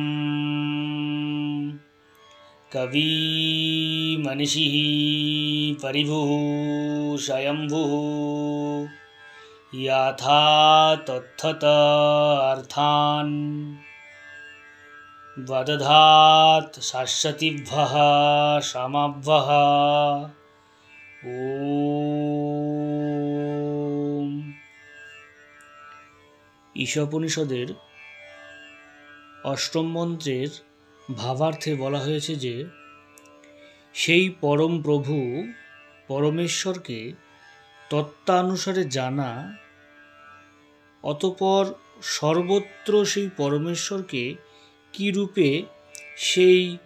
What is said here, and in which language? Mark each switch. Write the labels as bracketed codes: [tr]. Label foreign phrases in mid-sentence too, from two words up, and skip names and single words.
[sa] कविमनिषिः परिभुः स्वयंभुः यथा तत्थत अर्थान् वदधात् शाश्वतीभ्यः समाभ्यः। ওম। [bn] ঈশোপনিষদের অষ্টম মন্ত্রের ভাবার্থে বলা হয়েছে যে সেই পরম প্রভু পরমেশ্বরকে তত্ত্বানুসারে জানা, অতঃপর সর্বত্র সেই পরমেশ্বরকে কী রূপে সেই